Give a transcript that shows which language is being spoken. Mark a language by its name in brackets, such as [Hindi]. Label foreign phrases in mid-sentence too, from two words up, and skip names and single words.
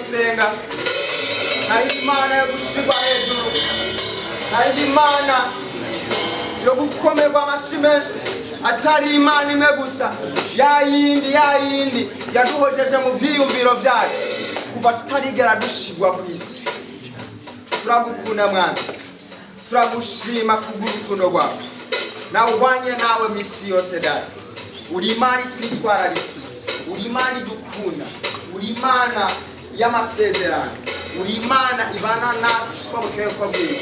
[Rundi] gusenga, hari Imana yo gushyirwa hejuru, hari Imana yo gukomerwa amashyi menshi, atari Imana imwe gusa, ya yindi yaduhojeje mu vyiyumviro vyayo kuva tutarigera dushirwa ku isi. Turagukunda Mwana, turagushima kubw'urukundo rwawe, nawe ubanye nawe misi yose Data. Uri Imana itwitwararika, uri Imana idukunda, uri Imana y'amasezerano, uri Imana ibana nacu mu bwoko bwiza.